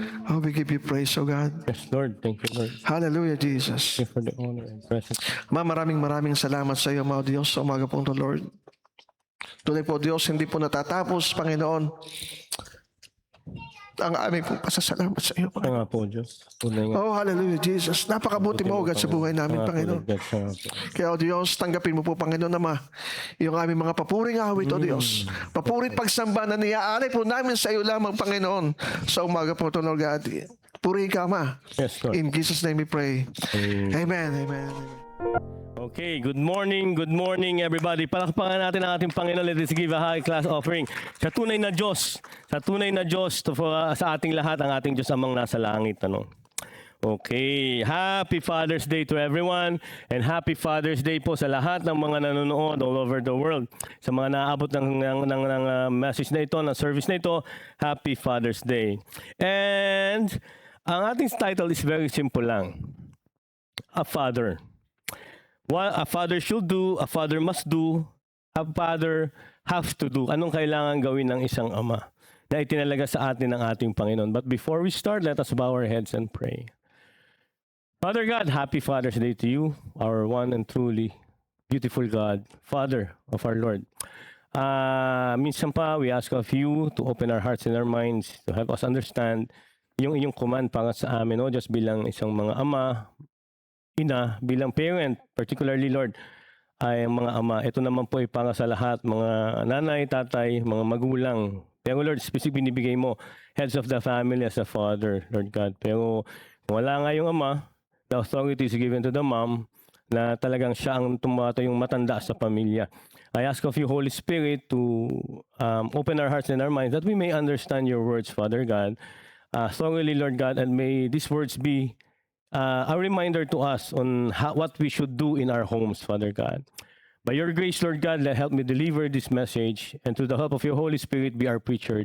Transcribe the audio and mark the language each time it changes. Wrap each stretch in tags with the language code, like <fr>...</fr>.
<en>Oh, we give you praise, oh God. Yes, Lord. Thank you, Lord. Hallelujah, Jesus. Thank you for the honor and presence.</en> <tl>Ama, maraming salamat sa iyo, mga Diyos, sa umaga pong to, Lord. Tunay po, Diyos, hindi po natatapos, Panginoon, ang aming pong pasasalamat sa iyo, Siya Panginoon. nga po, Diyos. Tunay nga. Oh, hallelujah, Jesus. Napakabuti mo, God, sa buhay namin, Siya nga po, Panginoon. Lord God. Siya nga po. Kaya, O Diyos, tanggapin mo po, Panginoon, Ama, yung aming mga papuring awit, O Diyos. Papurit pagsamba na niyaalay po namin sa iyo lamang, Panginoon, sa umaga po to, Lord God. Purihin ka, Ama.</tl> <en>Yes, Lord. In Jesus' name we pray. Amen, amen, amen. Okay, good morning, everybody.</en> <tl>Palakpakan natin ang ating Panginoon.</tl> <en>Let us give a high class offering</en> <tl>sa tunay na Diyos. Sa tunay na Diyos, sa ating lahat, ang ating Diyos amang nasa langit. Ano?</tl> <en>Okay, Happy Father's Day to everyone, and Happy Father's Day</en> <tl>po sa lahat ng mga nanonood</tl> <en>all over the world.</en> <tl>Sa mga naabot ng message na ito, ng service na ito, Happy Father's Day.</tl> <en>And</en> <tl>ang ating</tl> <en>title is very simple lang. A Father. What a father should do, a father must do, a father has to do.</en> <tl>Anong kailangan gawin ng isang ama na itinalaga sa atin ng ating Panginoon.</tl> <en>But before we start, let us bow our heads and pray. Father God, happy Father's Day to you, our one and truly beautiful God, Father of our Lord.</en> <tl>Minsan pa,</tl> <en>we ask of you to open our hearts and our minds to help us understand</en> <tl>yung inyong</tl> <en>command</en> <tl>para sa amin,</tl> <en>just</en> <tl>bilang isang mga ama, ina, bilang</tl> <en>parent, particularly, Lord,</en> <tl>ay mga ama. Ito naman po ay para sa lahat, mga nanay, tatay, mga magulang.</tl> <en>Pero Lord,</en> <tl>specific binibigay mo,</tl> <en>heads of the family as a father, Lord God.</en> <tl>Pero kung wala nga yung ama,</tl> <en>the authority is given to the mom,</en> <tl>na talagang siya ang yung matanda sa pamilya.</tl> <en>I ask of you, Holy Spirit, to open our hearts and our minds that we may understand your words, Father God, thoroughly, Lord God, and may these words be a reminder to us on what we should do in our homes, Father God. By your grace, Lord God, help me deliver this message, and through the help of your Holy Spirit, be our preacher.</en>